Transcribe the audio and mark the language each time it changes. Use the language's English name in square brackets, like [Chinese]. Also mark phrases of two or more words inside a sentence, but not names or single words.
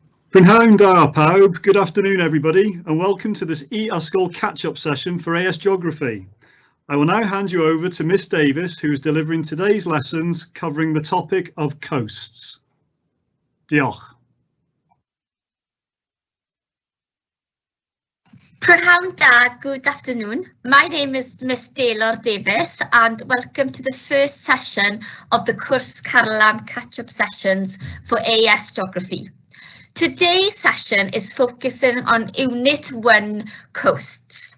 [Welsh] Prynhawn da pawb, [English] good afternoon everybody and welcome to this e-sgol catch-up session for AS Geography. I will now hand you over to Miss Davis, who is delivering today's lessons covering the topic of coasts. [Welsh] Diolch. Prynhawn da, [English] good afternoon. My name is Miss Taylor Davis and welcome to the first session of the Cwrs Carlan catch-up sessions for AS Geography. Today's session is focusing on Unit 1 coasts.